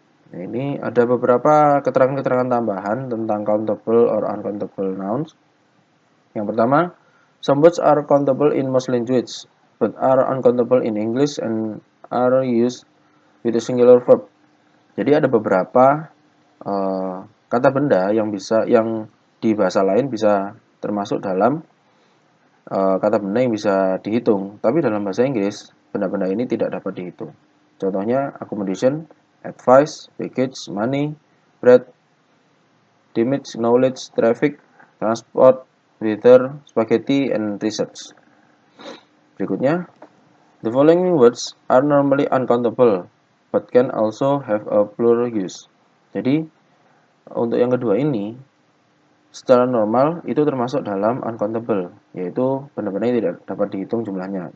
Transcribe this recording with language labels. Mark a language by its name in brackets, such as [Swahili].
[Indonesian] Nah, ini ada beberapa keterangan-keterangan tambahan tentang countable or uncountable nouns. Yang pertama, [English] some words are countable in most languages, but are uncountable in English and are used with a singular verb. [Indonesian] Jadi ada beberapa kata benda yang di bahasa lain bisa termasuk dalam kata benda yang bisa dihitung, tapi dalam bahasa Inggris benda-benda ini tidak dapat dihitung. Contohnya [English] accommodation, advice, package, money, bread, damage, knowledge, traffic, transport, weather, spaghetti, and research. [Indonesian] Berikutnya, [English] the following words are normally uncountable, but can also have a plural use. [Indonesian] Jadi, untuk yang kedua ini, secara normal itu termasuk dalam uncountable, yaitu benda-benda yang tidak dapat dihitung jumlahnya.